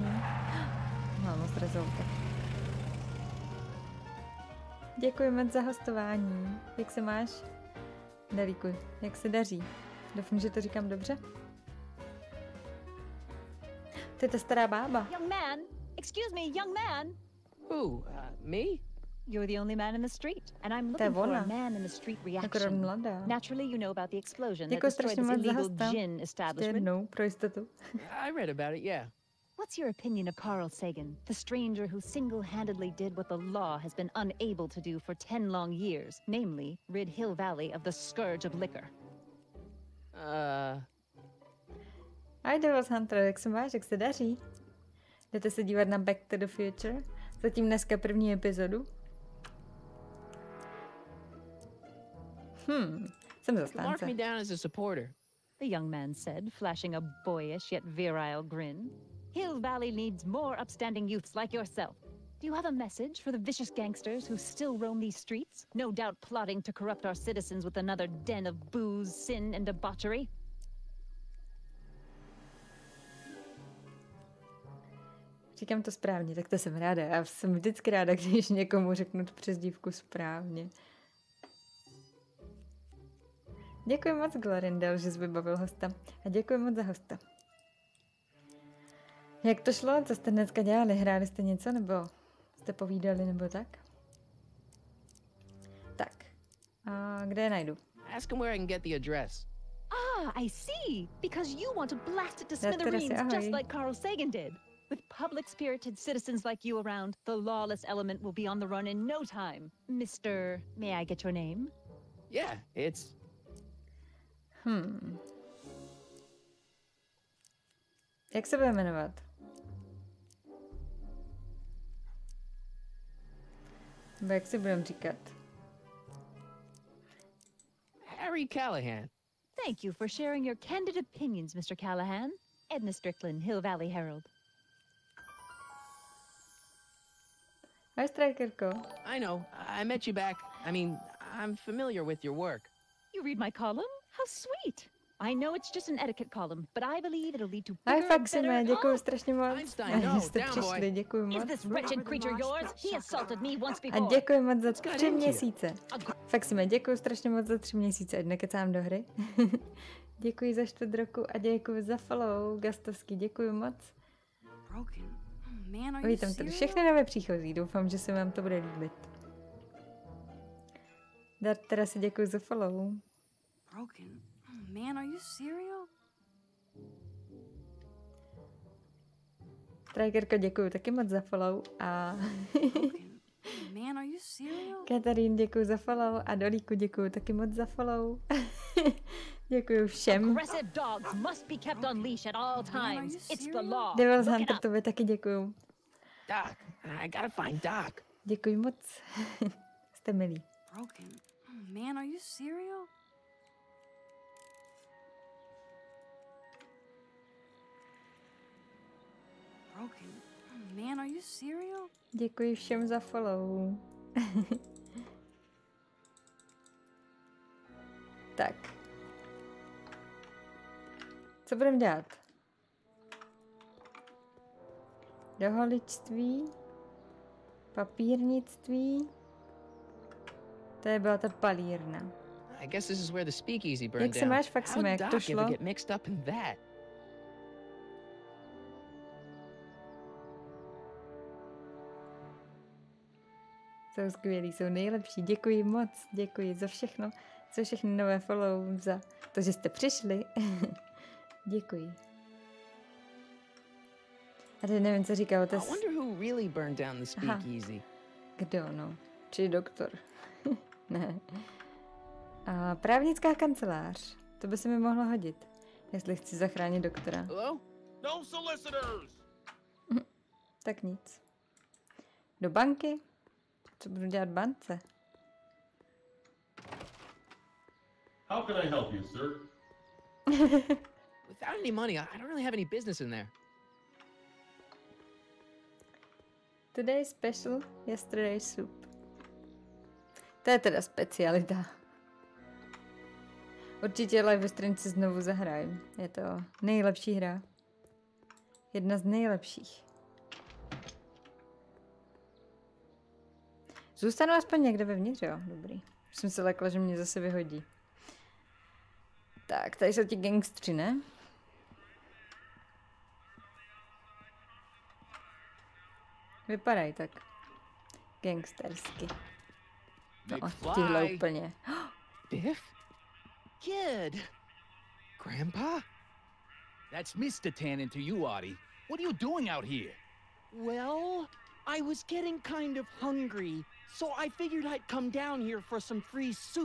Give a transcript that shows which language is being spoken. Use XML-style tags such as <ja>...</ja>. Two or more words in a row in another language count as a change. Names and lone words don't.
<cs>Mám moc rezolta. Děkuji moc za hostování. Jak se máš? Dadiko, jak se daří? Doufám, že to říkám dobře. To je ta stará bába.</cs> <en>Young man, excuse me, young man. Who? Me? You're the only man in the street, and I'm looking for a man in the street reaction. Naturally, you know about the explosion that destroyed this illegal gin establishment.</en> <cs>Pro jistotu.</cs> <en>I read about it, yeah. What's your opinion of Carl Sagan, the stranger who single-handedly did what the law has been unable to do for 10 long years, namely, rid Hill Valley of the scourge of liquor? Hi, Devils Hunter,</en> <cs>jak se máš, jak se daří? Jdete se dívat na Back to the Future? Zatím dneska první epizodu. Jsem Mark zastánce.</cs> <en>me down as a supporter. The young man said, flashing a boyish yet virile grin. Hill Valley needs more upstanding youths like yourself. Do you have a message for the vicious gangsters who still roam these streets? No doubt plotting to corrupt our citizens with another den of booze, sin, and debauchery?</en> <cs>Říkám to správně, tak to jsem ráda. Já jsem vždycky ráda, když někomu řeknu tu přezdívku správně. Děkuji moc, Glorindel, že jsi vybavil hosta. A děkuji moc za hosta. Jak to šlo? Co jste dneska dělali? Hráli jste něco? Nebo jste povídali? Nebo tak? Tak. A kde je najdu?</cs> <en>Ask him where I can get the address. Ah, I see. Because you want to blast it to smithereens just like Carl Sagan did. With public-spirited citizens like you around, the lawless element will be on the run in no time. Mr. May I get your name? Yeah, it's...</en> <cs>Jak se bude jmenovat? Nebo jak si budeme říkat?</cs> <en>Harry Callahan. Thank you for sharing your candid opinions, Mr. Callahan. Edna Strickland, Hill Valley Herald. Hi, Strikerko. I know. I met you back. I mean, I'm familiar with your work. You read my column? How sweet. I know it's just an etiquette column, but I believe it'll lead to Hi, bigger and Faxime, better...</en> <cs>děkuji strašně moc.</cs> <en>Einstein,</en> <cs>Že no, jste</cs> <en>down,</en> <cs>přišli,</cs> <en>boy.</en> <cs>děkuji</cs> <en>Is</en> <cs>moc.</cs> <en>this wretched creature yours? He assaulted me once</en> <cs>A</cs> <en>before.</en> <cs>děkuji moc za 3 měsíce. Faxime, děkuji strašně moc za 3 měsíce, ať nekecám do hry. Děkuji za 4 roku a děkuji za follow, Gastovský, děkuji moc. Vítám tady všechny nové příchozí, doufám, že se vám to bude líbit. Dart, teda si děkuji za follow.</cs> <en>Broken? Oh man, are you serial?</en> <cs>Strikerko, děkuji taky moc za follow a...</cs> <en>Man, are you serial?</en> <cs>Katarín, děkuji za follow a Dolíku děkuji taky moc za follow. Děkuji všem.</cs> <en>Aggressive dogs must be kept on leash at all times. It's the law.</en> <cs>Devil's Hunter, tobě taky děkuji.</cs> <en>Doc, I gotta find Doc.</en> <cs>Děkuji moc. Jste milí.</cs> <en>Broken? Oh man, are you serial? Broken? Oh man, are you serial?</en> <cs>Děkuji všem za follow. Tak. Co budeme dělat? Doholičství. Papírnictví. To je byla ta palírna.</cs> <en>I guess this is where the speakeasy burned</en> <cs>Jak se</cs> <en>down.</en> <cs>máš, Faxime, jak</cs> <en>How'd</en> <cs>to</cs> <en>Doc</en> <cs>šlo?</cs> <en>ever get mixed up in that?</en> <cs>Jsou skvělí, jsou nejlepší. Děkuji moc, děkuji za všechno, za všechny nové follow, za to, že jste přišli. Děkuji. A teď nevím, co říká otec.</cs> <en>I wonder who really burned down the speakeasy.</en> <cs>Kdo, no? Či doktor? Ne. A právnická kancelář. To by se mi mohlo hodit, jestli chci zachránit doktora.</cs> <en>Hello? No solicitors!</en> <cs>Tak nic. Do banky? Co budu dělat v bance?</cs> <en>How can I help you, sir? Without any money, I don't really have any business in there. Today special, yesterday soup.</en> <cs>To je teda specialita. Určitě Life is Strange si znovu zahraju. Je to nejlepší hra. Jedna z nejlepších. Zůstanu aspoň někde vevnitř, jo? Dobrý. Už jsem se lekla, že mě zase vyhodí. Tak, tady jsou ti gangstři, ne? Vypadají tak gangstersky. No, tihle úplně.</cs> <en>Biff? Kid! Grandpa? That's Mr. Tannen to you, Artie. What are you doing out here? Well, I was getting kind of hungry, so I figured I'd come down here for some free soup.</en>